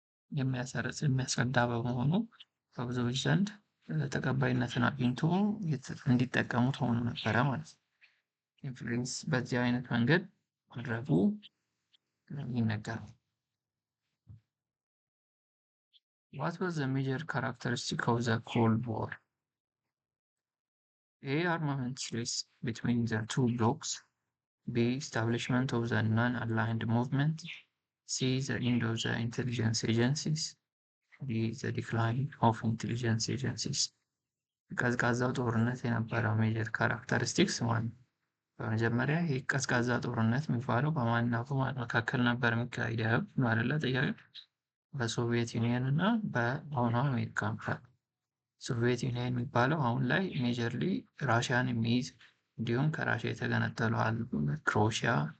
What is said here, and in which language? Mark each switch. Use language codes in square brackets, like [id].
[am] የሚያስረዳ በመሆኑ በብዙዎች ዘንድ ተቀባይነትን አግኝቶ እንዲጠቀሙት ሆኖ ነበረ ማለት ነው። ኢንፍሉዌንስ በዚህ አይነት መንገድ ማድረጉ ይነገራል። [en] What was the major characteristic of the Cold War? A. Armaments race between the two blocs. B. Establishment of the non-aligned movement. C. The end of the intelligence agencies. D. The decline of intelligence agencies. [am] ቀዝቃዛው ጦርነት የነበረው ሜጀር ካራክተሪስቲክስ ማለት ነው። በመጀመሪያ ይህ ቀዝቃዛ ጦርነት የሚባለው በማንና በማን መካከል ነበር የሚካሄደው አይደለ? ጥያቄ በሶቪየት ዩኒየን እና በአሁኗ አሜሪካ መካከል። ሶቪየት ዩኒየን የሚባለው አሁን ላይ ሜጀርሊ ራሽያን የሚይዝ እንዲሁም ከራሽያ የተገነጠሉ አሉ፣ ክሮኤሽያ፣